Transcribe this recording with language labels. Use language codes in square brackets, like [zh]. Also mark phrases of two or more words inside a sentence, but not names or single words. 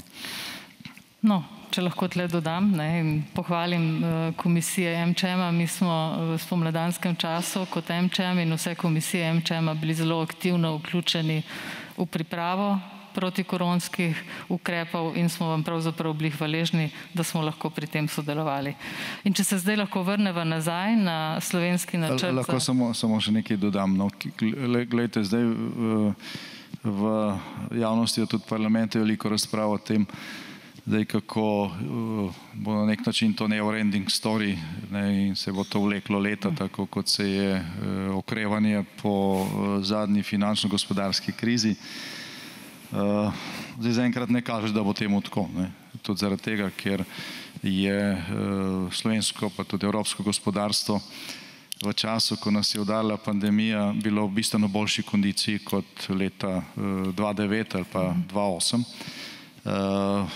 [sl] No, če lahko tle dodam in pohvalim komisije MČM-a, mi smo v spomladanskem času kot MČM in vse komisije MČM-a bili zelo aktivno vključeni v pripravo protikoronskih ukrepov in smo vam pravzaprav bili hvaležni, da smo lahko pri tem sodelovali. In če se zdaj lahko vrneva nazaj na slovenski načrt. Lahko samo še nekaj dodam. Glejte, zdaj v javnosti je tudi parlamentu veliko razprav o tem, kako bo na nek način to [en] never-ending story [sl] in se bo to vleklo leta, tako kot se je okrevanje po zadnji finančno-gospodarski krizi. Zdaj zaenkrat ne kaže, da bo temu tako. Tudi zaradi tega, ker je slovensko pa tudi evropsko gospodarstvo v času, ko nas je udarila pandemija, bilo v bistveno boljši kondiciji kot leta 2009 ali pa 2008.